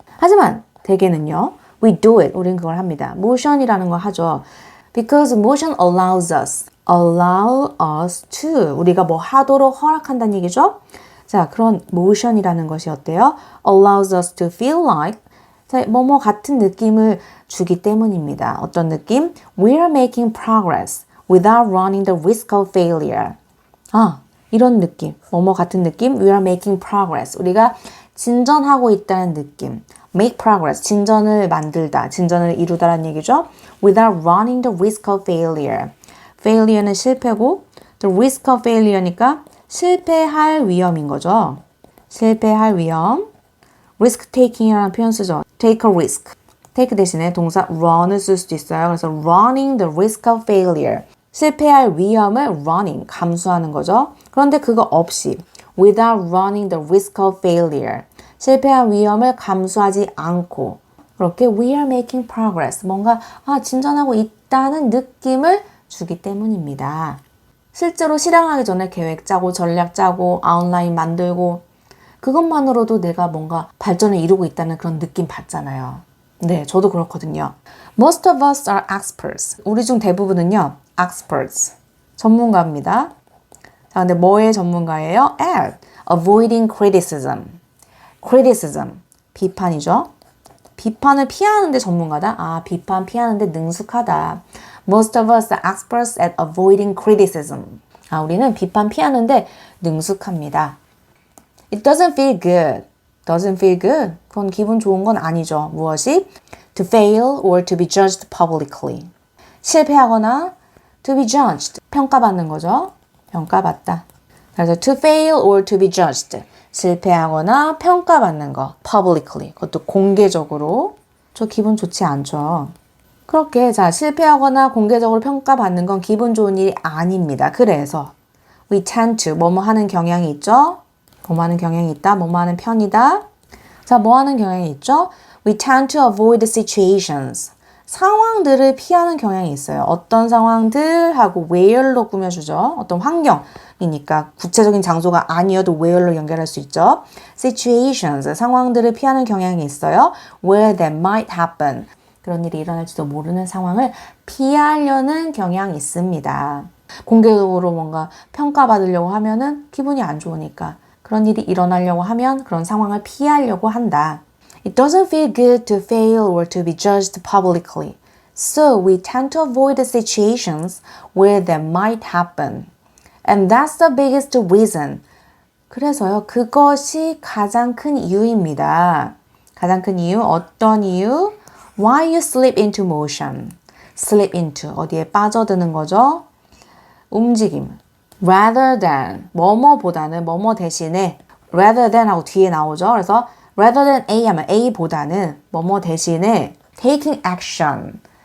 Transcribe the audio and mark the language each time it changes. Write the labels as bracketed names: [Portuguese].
[Korean] 하지만 대개는요, [English] we do it. [Korean] 우린 그걸 합니다. motion이라는 걸 하죠. [English] Because motion allow us to. [Korean] 우리가 뭐 하도록 허락한다는 얘기죠. 자, 그런 motion이라는 것이 어때요? [English] allows us to feel like [Korean] 자, 뭐뭐 같은 느낌을 주기 때문입니다. 어떤 느낌? [English] We are making progress without running the risk of failure. [Korean] 아, 이런 느낌. 뭐뭐 같은 느낌? [English] We are making progress. [Korean] 우리가 진전하고 있다는 느낌. make progress. 진전을 만들다. 진전을 이루다라는 얘기죠. [English] Without running the risk of failure. [Korean] failure는 실패고 the risk of failure니까 실패할 위험인 거죠. 실패할 위험. risk taking이라는 표현 쓰죠. [English] take a risk. [Korean] take 대신에 동사 run을 쓸 수도 있어요. 그래서 [English] running the risk of failure. [Korean] 실패할 위험을 running, 감수하는 거죠. 그런데 그거 없이 [English] without running the risk of failure. [Korean] 실패할 위험을 감수하지 않고 그렇게 [English] we are making progress. [Korean] 뭔가 진전하고 있다는 느낌을 주기 때문입니다. 실제로 실행하기 전에 계획 짜고 전략 짜고 아웃라인 만들고 그것만으로도 내가 뭔가 발전을 이루고 있다는 그런 느낌 받잖아요. 네, 저도 그렇거든요. [English] Most of us are experts. [Korean] 우리 중 대부분은요, experts. 전문가입니다. 자, 근데 뭐의 전문가예요? [English] At avoiding criticism. criticism. [Korean] 비판이죠. 비판을 피하는데 전문가다? 비판 피하는데 능숙하다. [English] Most of us are experts at avoiding criticism. [Korean] 우리는 비판 피하는데 능숙합니다. [English] It doesn't feel good. Doesn't feel good. [Korean] 그건 기분 좋은 건 아니죠. 무엇이? [English] To fail or to be judged publicly. [Korean] 실패하거나 [English] to be judged. [Korean] 평가받는 거죠. 평가받다. 그래서 [English] to fail or to be judged. [Korean] 실패하거나 평가받는 거. publicly. 그것도 공개적으로. 저 기분 좋지 않죠. 그렇게 실패하거나 공개적으로 평가받는 건 기분 좋은 일이 아닙니다. 그래서 [English] we tend to [Korean] 뭐뭐 하는 경향이 있죠. 뭐뭐 하는 경향이 있다. 뭐뭐 하는 편이다. 자, 뭐 하는 경향이 있죠? [English] We tend to avoid the situations. [Korean] 상황들을 피하는 경향이 있어요. 어떤 상황들 하고 where로 꾸며주죠. 어떤 환경이니까 구체적인 장소가 아니어도 where로 연결할 수 있죠. situations, 상황들을 피하는 경향이 있어요. [English] where that might happen. [Korean] 그런 일이 일어날지도 모르는 상황을 피하려는 경향이 있습니다. 공개적으로 뭔가 평가받으려고 하면은 기분이 안 좋으니까 그런 일이 일어나려고 하면 그런 상황을 피하려고 한다. [English] It doesn't feel good to fail or to be judged publicly. So we tend to avoid the situations where that might happen. And that's the biggest reason. [Korean] 그래서요, 그것이 가장 큰 이유입니다. 가장 큰 이유, 어떤 이유? [English] Why you slip into motion. [Korean] slip into, 어디에 빠져드는 거죠? 움직임. rather than, 뭐뭐보다는, 뭐뭐 대신에 rather than 하고 뒤에 나오죠. 그래서 rather than A 하면 A보다는 뭐뭐 대신에 [English] taking action.